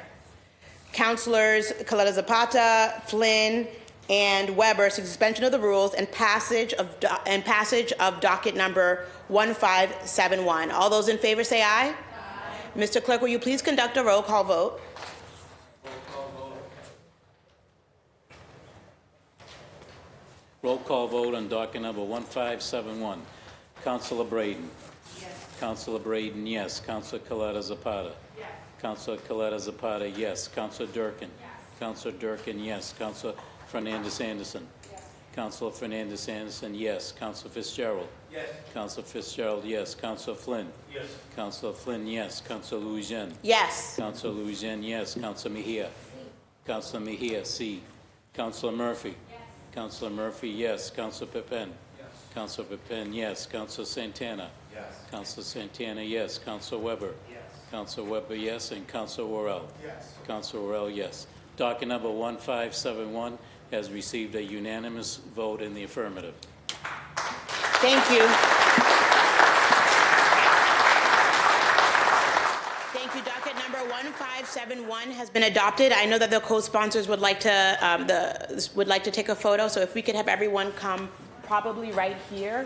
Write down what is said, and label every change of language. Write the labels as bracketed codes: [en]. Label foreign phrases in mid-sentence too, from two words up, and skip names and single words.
[en] Councilors Coletta Zapata, Flynn, and Weber, suspension of the rules and passage of docket number 1571. All those in favor say aye. Aye. Mr. Clerk, will you please conduct a roll call vote? Roll call vote on docket number 1571. Councilor Braden. Yes. Councilor Braden, yes. Councilor Coletta Zapata. Yes. Councilor Coletta Zapata, yes. Councilor Durkin. Yes. Councilor Durkin, yes. Councilor Fernandez Anderson. Yes. Councilor Fernandez Anderson, yes. Councilor Fitzgerald. Yes. Councilor Fitzgerald, yes. Councilor Flynn. Yes. Councilor Flynn, yes. Councilor Louisiane. Yes. Councilor Louisiane, yes. Councilor Mejia. Councilor Mejia, C. Councilor Murphy. Yes. Councilor Murphy, yes. Councilor Pepin. Yes. Councilor Pepin, yes. Councilor Santana. Yes. Councilor Santana, yes. Councilor Weber. Yes. Councilor Weber, yes. And Councilor Worrell. Yes. Councilor Worrell, yes. Docket number 1571 has received a unanimous vote in the affirmative. Thank you. Thank you. Docket number 1571 has been adopted. I know that the co-sponsors would like to take a photo, so if we could have everyone come probably right here.